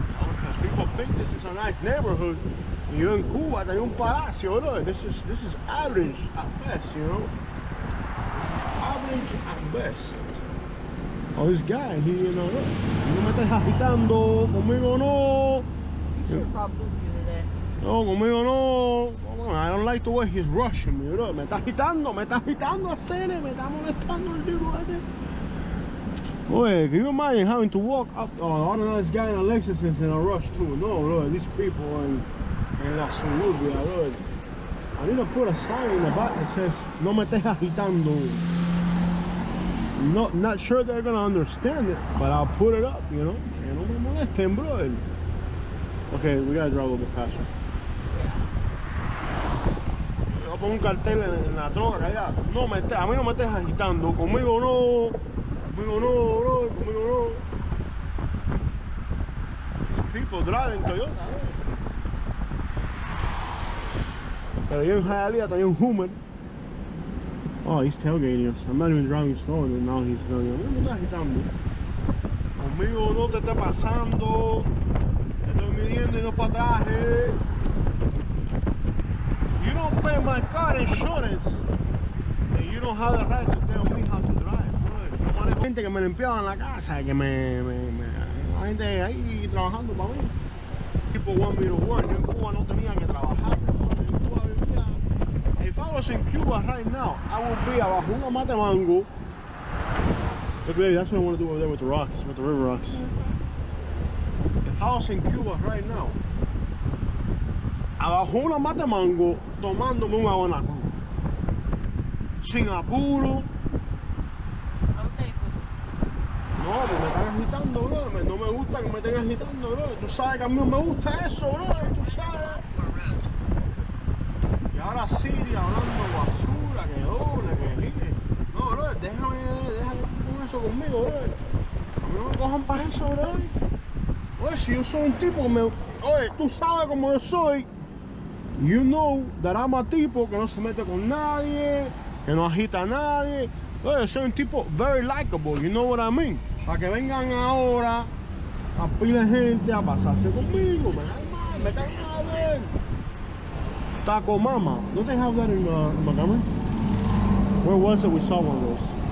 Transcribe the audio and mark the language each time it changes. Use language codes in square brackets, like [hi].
[en] Because people think this is a nice neighborhood. [es] Yo en Cuba tenía un palacio, brother. [en] This is average at best, you know. Average at best. Oh, this guy, he, you know, [es] no me estés agitando, conmigo no. [en] You should have brought food for you today. [es] No, conmigo no. [en] I don't like the way he's rushing me, bro. [es] Me está agitando a cene, me está molestando el tipo este. [en] Boy, can you imagine having to walk up? Oh, I don't know, this guy in a Lexus is in a rush too. No, bro, these people in [es] la suburbia, [en] bro. I need to put a sign in the back that says, [es] no me estés agitando. [en] Not sure they're gonna understand it, but I'll put it up, you know. [es] Que no me molesten, bro. [en] Okay, we gotta drive a little bit faster. [es] Voy a poner un cartel en la troca allá. No me estés, a mí no me estés agitando. Conmigo no. Conmigo no, bro. Conmigo no. [en] People driving Toyota, bro. [es] Pero yo en Hialeah tenía un Homewood. [en] Oh, he's tailgating us. I'm not even driving slow, and now he's telling me, [es] no me estás agitando. Conmigo no te está pasando. Te estoy midiendo y no para atrás, eh. [en] You don't pay my car insurance, and you don't have the right to tell me how to drive, bro. [es] No manejo gente que me limpiaba en la casa, que la gente ahí trabajando para mí. [en] People want me to work. [es] Yo en Cuba no tenía que trabajar. En Cuba vivía. [en] If I was in Cuba right now, I would be [es] abajo una mata de mango. [en] Look, baby, that's what I want to do over there with the rocks, with the river rocks. If I was in Cuba right now, [es] abajo una mata de mango, tomándome un abanaco. Sin apuro. [en] Okay, [es] No, pues me están agitando, bro. No me gusta que me estén agitando, bro. Tú sabes que a mí no me gusta eso, bro. Tú sabes. Y ahora Siri hablando basura, que doble, que gire. No, bro, déjame con eso conmigo, bro. A mí no me cojan para eso, bro. Oye, si yo soy un tipo que me... Oye, tú sabes cómo yo soy. [en] You know that I'm a [es] tipo que no se mete con nadie, que no agita a nadie. Oye, soy un tipo [en] very likable, you know what I mean? [es] Para que vengan ahora a pila de gente a pasarse conmigo. Me cae mal, man. Taco Mama. [en] Don't they have that in Montgomery? Where was it we saw one of those?